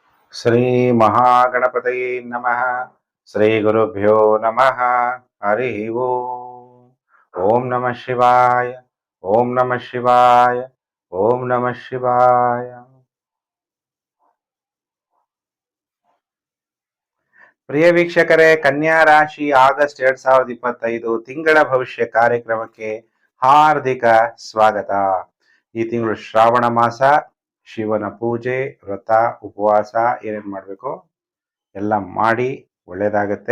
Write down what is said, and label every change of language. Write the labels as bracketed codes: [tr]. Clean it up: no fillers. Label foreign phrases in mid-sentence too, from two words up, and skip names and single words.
[sa] ಶ್ರೀ ಮಹಾಗಣಪತಯೇ ನಮಃ. ಶ್ರೀ ಗುರುಭ್ಯೋ ನಮಃ. ಹರಿ ಓಂ. ಓಂ ನಮಃ ಶಿವಾಯ. ಓಂ ನಮಃ ಶಿವಾಯ. ಓಂ ನಮಃ ಶಿವಾಯ. [kn] ಪ್ರಿಯ ವೀಕ್ಷಕರೇ, ಕನ್ಯಾ ರಾಶಿ ಆಗಸ್ಟ್ 2025 ತಿಂಗಳ ಭವಿಷ್ಯ ಕಾರ್ಯಕ್ರಮಕ್ಕೆ ಹಾರ್ದಿಕ ಸ್ವಾಗತ. ಈ ತಿಂಗಳು ಶ್ರಾವಣ ಮಾಸ. ಶಿವನ ಪೂಜೆ, ವ್ರತ, ಉಪವಾಸ ಏನೇನು ಮಾಡಬೇಕು ಎಲ್ಲ ಮಾಡಿ ಒಳ್ಳೇದಾಗತ್ತೆ.